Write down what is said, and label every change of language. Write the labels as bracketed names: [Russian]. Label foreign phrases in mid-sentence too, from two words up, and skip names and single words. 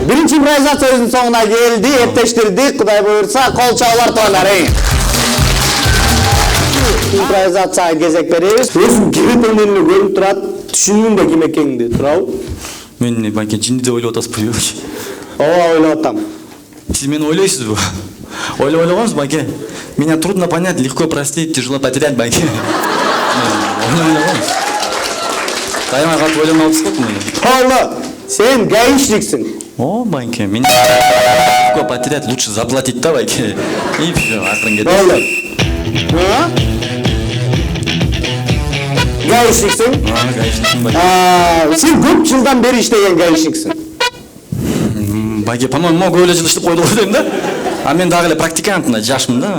[Kyrgyz] Биринчи импровизациябыздын соңуна келди, эптештирдик, Кудай буйрса, кол чабуулар тоонар. Импровизацияга кезек беребиз. Өзүң ким экениңди көрүнүп турат, түшүндүң да ким экениңди, туурабы? Мен байке жинди деп ойлоп атасызбы? Ооба, ойлоп атам. Сиз мени ойлойсузбу? Ойлогонсуз байке. [Russian] Меня трудно понять, легко простить, тяжело потерять байке. [Kyrgyz] Ойлогонсуз. Таямай калып ойлонуп атасызбы мени? Болду, сен гаишниксиң. О, байке, [Russian] меня легко потерять, лучше заплатить да байке. И всё, [Kyrgyz] акырын кетет. Болду. Гаишниксиң? Гаишниксиң байке. Сен көп жылдан бери иштеген гаишниксиң. Байке, по-моему, көп эле жыл иштеп койду го дейм да. А мен дагы эле практикант, мына жашмын да.